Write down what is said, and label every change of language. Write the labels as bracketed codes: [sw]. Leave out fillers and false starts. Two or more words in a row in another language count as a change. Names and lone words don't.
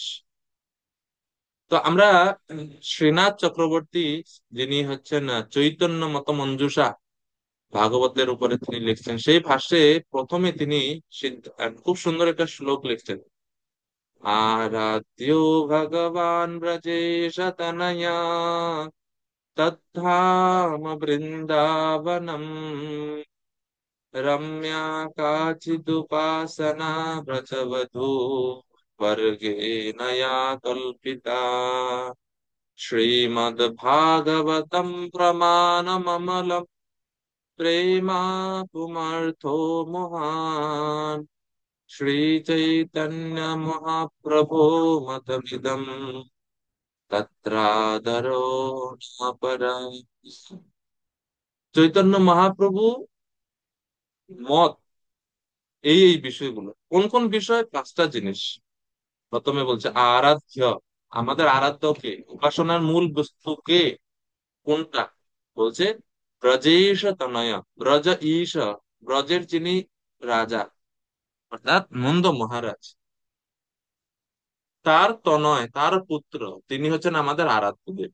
[bn] তো আমরা শ্রীনাথ চক্রবর্তী, যিনি হচ্ছেন চৈতন্য মত মঞ্জুষা ভাগবতের উপরে তিনি লিখছেন, সেই ভাষ্যে প্রথমে তিনি খুব সুন্দর একটা শ্লোক লিখছেন। [sa] আরাধ্য ভগবান ব্রজেশ তনয়া, তদ্ধাম বৃন্দাবনম, रम्या काचिदुपासना व्रजवधू वर्गेण या कल्पिता, श्रीमद्भागवतं प्रमाणममलं प्रेमा पुमर्थो महान्, श्रीचैतन्य महाप्रभो मतमिदं तत्रादरो न परम्। [bn] চৈতন্য মহাপ্রভু মত, এই এই বিষয়গুলো কোন কোন বিষয়? পাঁচটা জিনিস। প্রথমে বলছে আরাধ্য, আমাদের আরাধ্য কে, উপাসনার মূল বস্তু কে, কোনটা? বলছে ব্রজেশ তনয়, ব্রজ ঈশ, ব্রজের যিনি রাজা অর্থাৎ নন্দ মহারাজ, তার তনয়, তার পুত্র, তিনি হচ্ছেন আমাদের আরাধ্য দেব।